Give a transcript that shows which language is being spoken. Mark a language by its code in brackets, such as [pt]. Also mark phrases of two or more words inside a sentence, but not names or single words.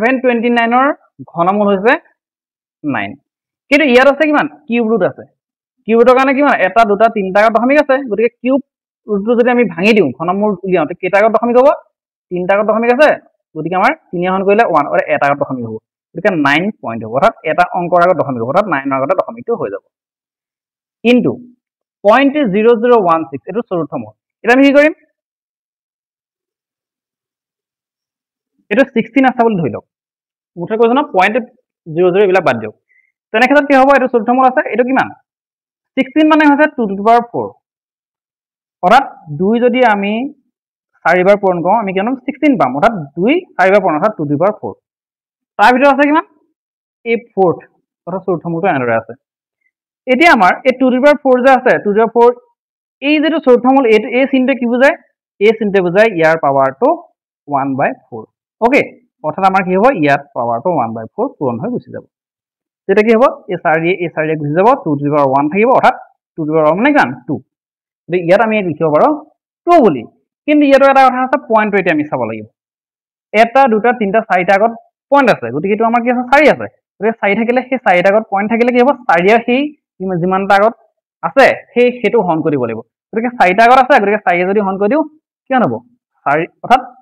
[as] 729 ৰ ঘনমূল হৈছে 9 কিন্তু ইয়াত আছে কিমান [en] cube root [as] আছে কিউবৰ কাৰণে কিমান এটা দুটা তিনিটা আগত দশমিক আছে গতিকে কিউব ৰুটটো যদি আমি ভাঙি দিওঁ ঘনমূল উলিয়াওঁতে কেইটা আগত দশমিক হ'ব তিনিটা আগত দশমিক আছে গতিকে আমাৰ 3 হৰণ কৰিলে 1 আৰু এটা আগত দশমিক হ'ব গতিকে 9 পইণ্ট হ'ব অৰ্থাৎ এটা অংকৰ আগত দশমিক হ'ব অৰ্থাৎ 9 ৰ আগতে দশমিকটো হৈ যাব কিন্তু 0.0016 এইটো চতুৰ্থ মূল এটা আমি কি কৰিম এইটো 16 আছে বুলি ধৰি লওক মুঠে কৈছো না 0.00 এইবিলাক বাদ দিয়ক তেনে ক্ষেত্ৰত কি হ'ব এইটো চতুৰ্থ মূল আছে এইটো কিমান 16 মানে হৈছে 2 [en] to the power [as] 4 অৰ্থাৎ 2 যদি আমি 4 বাৰ পূৰণ কৰোঁ আমি কিমান 16 পাম অৰ্থাৎ 2 4 বাৰ পূৰণ অৰ্থাৎ 2 [en] to the power [as] 4 তাৰ ভিতৰত আছে কিমান এই 4th অৰ্থাৎ চতুৰ্থ মূলটো এনেদৰে আছে এতিয়া আমাৰ এই 2 [en] to the power [as] 4 যে আছে 2 [en] to the power [as] 4 এই যেটো চতুৰ্থ মূল এই চিনটো কি বুজায় এই চিনটো বুজায় ইয়াৰ পাৱাৰটো 1/4 ওকে অৰ্থাৎ আমাৰ কি হ'ব ইয়াত পাৱাৰটো 1/4 পূৰণ হৈ গুচি যাব যেটা কি হ'ব এই 4 গুচি যাব 2 [en] to the power [as] 1 থাকিব অৰ্থাৎ 2 [en] to the power [as] 1 মানে কিমান 2 গতিকে ইয়াত আমি লিখিব পাৰো 2 বুলি কিন্তু ইয়াতো এটা কথা আছে পইণ্টটো এতিয়া আমি চাব লাগিব এটা দুটা তিনটা চাৰিটা আগত পইণ্ট আছে গতিকে এইটো আমাৰ কি আছে 4 আছে গতিকে 4 থাকিলে সেই 4 আগত পইণ্ট থাকিলে কি হ'ব 4 আর সেই যিমানটা আগত আছে সেইটো হৰণ কৰিব লাগিব গতিকে 4টা আগত আছে গতিকে 4 যদি হৰণ কৰি দিও কিমান হ'ব 4 অৰ্থাৎ